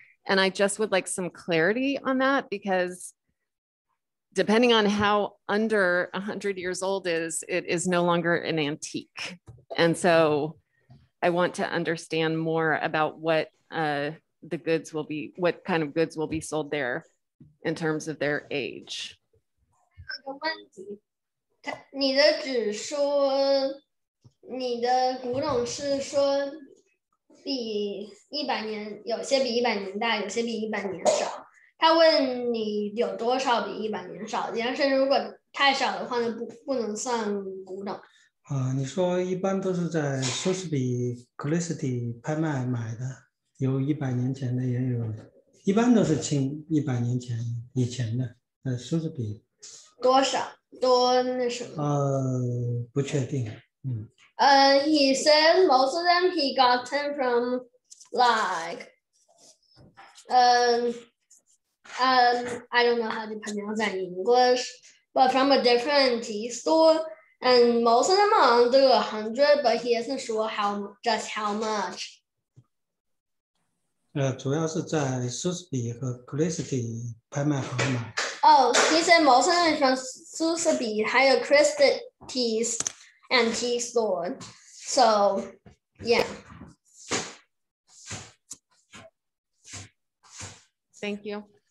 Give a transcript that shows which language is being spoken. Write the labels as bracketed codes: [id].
[en] And I just would like some clarity on that, because depending on how under 100 years old is, it is no longer an antique. And so I want to understand more about what the goods will be, what kind of goods will be sold there in terms of their age. [zh] 有个问题，你的纸说你的古董是说比100年，有些比100年大，有些比100年少。他问你有多少比100年少，但是如果太少的话呢，不能算古董。你说一般都是在苏斯比 Christie 拍卖买的，有100年前的也有，一般都是清100年前以前的，苏斯比。多少？多那什么？不确定。 [en] He said most of them he got them from like I don't know how to pronounce that in English, but from a different antique store, and most of them are under 100, but he isn't sure just how much. [zh] 主要是在苏斯比和 Christie 拍卖行买。 [en] Oh, he said most of them from Sotheby's [zh] 还有 [en] Christie's antique store. So, yeah. Thank you.